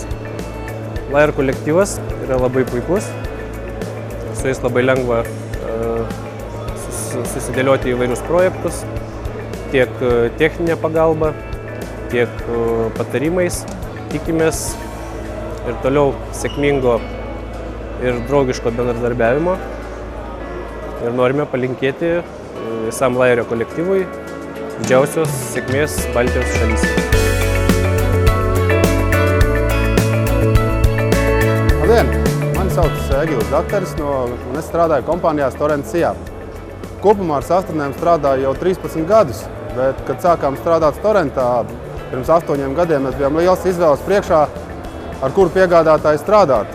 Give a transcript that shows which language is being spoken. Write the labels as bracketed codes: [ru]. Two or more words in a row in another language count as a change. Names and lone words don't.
[lt] Layer kolektyvas yra labai puikus, su jais labai lengva susidėlioti įvairius projektus, tiek techninė pagalba, tiek patarimais. Tikimės ir toliau sėkmingo ir draugiško bendradarbiavimo ir norime palinkėti visam Layerio kolektyvui didžiausios sėkmės Baltijos šalyse. [lv] Labdien! Mani sauc Egils Dakteris un es strādāju kompānijā Storentsijā. Kopumā ar sastarnēm strādāju jau 13 gadus, bet, kad sākām strādāt Storentā, pirms 8 gadiem mēs bijām liels izvēles priekšā, ar kuru piegādātāju strādāt.